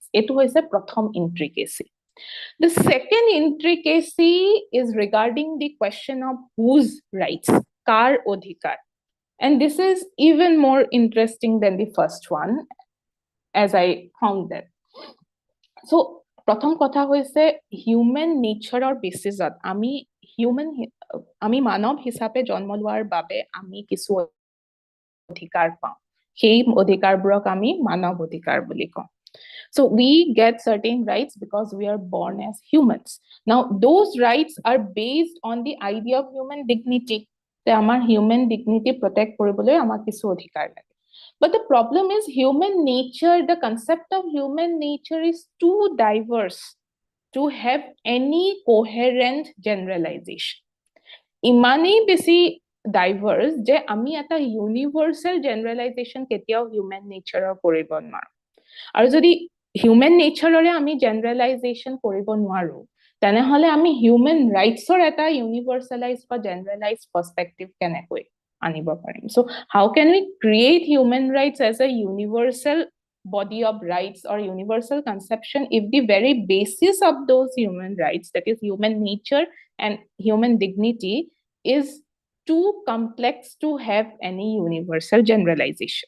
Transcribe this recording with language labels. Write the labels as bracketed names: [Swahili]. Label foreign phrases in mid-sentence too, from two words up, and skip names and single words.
[English] It was a pratham intricacy. The second intricacy is regarding the question of whose rights, [Assamese] কাৰ অধিকাৰ, [English] and this is even more interesting than the first one, as I found that. [Assamese] So প্ৰথম কথা হৈছে [English] human natureৰ basisত [Assamese] আমি মানৱ হিচাপে জন্ম লোৱাৰ বাবে আমি কিছু অধিকাৰ পাওঁ, সেই অধিকাৰবোৰক আমি মানৱ অধিকাৰ বুলি কওঁ. [English] So we get certain rights because we are born as humans. Now those rights are based on the idea of human dignity. [Assamese] তে আমাৰ [English] human dignity protect [Assamese] কৰিবলৈ আমাক কিছু অধিকাৰ লাগে. [English] But the problem is human nature, the concept of human nature is too diverse to have any coherent generalization. [Assamese] ইমানেই বেছি diverse যে আমি এটা [English] universal generalization [Assamese] কেতিয়াও [English] human natureৰ [Assamese] কৰিব নোৱাৰো. আৰু যদি human natureৰে আমি generalization কৰিব নোৱাৰো, তেনেহলে আমি হিউমেন ৰাইটছৰ এটা ইউনিভাৰ্চেলাইজ বা জেনেৰেলাইজ পাৰ্সপেক্টিভ কেনেকৈ আনিব পাৰিম [English] so how can we create human rights as a universal body of rights or universal conception if the very basis of those human rights, that is human nature and human dignity, is too complex to have any universal generalization.